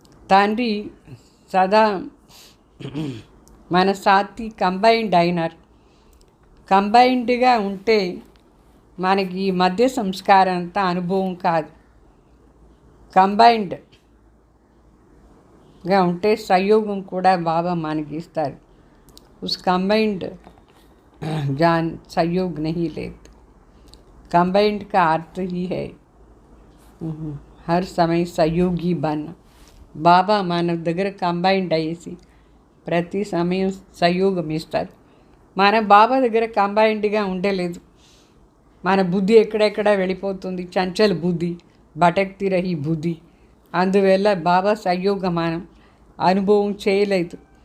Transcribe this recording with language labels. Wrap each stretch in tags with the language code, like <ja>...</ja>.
<te>తండ్రి సదా మన సాతి కంబైన్డ్ అయినారు. కంబైన్డ్గా ఉంటే మనకి ఈ మధ్య సంస్కారం అంతా అనుభవం కాదు. కంబైన్డ్గా ఉంటే సహయోగం కూడా బాబా మనకి ఇస్తారు.</te> <hi>ఉస్ కంబైన్డ్ जान सहयोग नहीं लेते. कंबाइंड का अर्थ ही है हर समय सहयोगी बनना.</hi> <te>బాబా మన దగ్గర కంబైన్డ్ అయ్యేసి ప్రతి సమయం సహయోగం ఇస్తారు. మన బాబా దగ్గర కంబైన్డ్గా ఉండలేదు. మన బుద్ధి ఎక్కడెక్కడ వెళ్ళిపోతుంది, చంచల్ బుద్ధి,</te> <hi>భటక్తి రహి</hi> <te>బుద్ధి. అందువల్ల బాబా సహయోగం మనం అనుభవం చేయలేదు.</te>